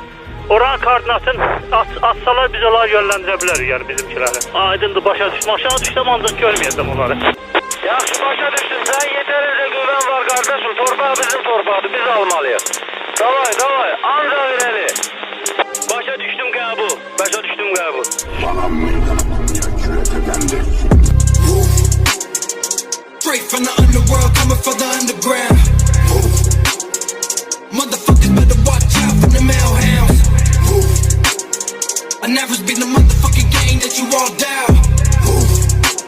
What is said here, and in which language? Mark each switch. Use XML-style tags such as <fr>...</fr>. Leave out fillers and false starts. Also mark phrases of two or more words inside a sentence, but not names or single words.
<az>Oranın koordinatını atsalar biz onları yönləndirə bilərik, yəni bizimkiləri. Aydındır, başa düşdüm, aşağı düşsəm ancaq görməyəcəm onları. Yaxşı başa düşdün, sən yetərincə güvən var qardaşım, torpaq bizim torpaqdır, biz almalıyıq. Davay, ancaq irəli. Başa düşdüm qəbul, başa düşdüm qəbul.</az> <en>Straight from the underworld, coming from the underground. Motherfuckers better watch out for the mailhounds. I never been the motherfucking gang that you all down.</en>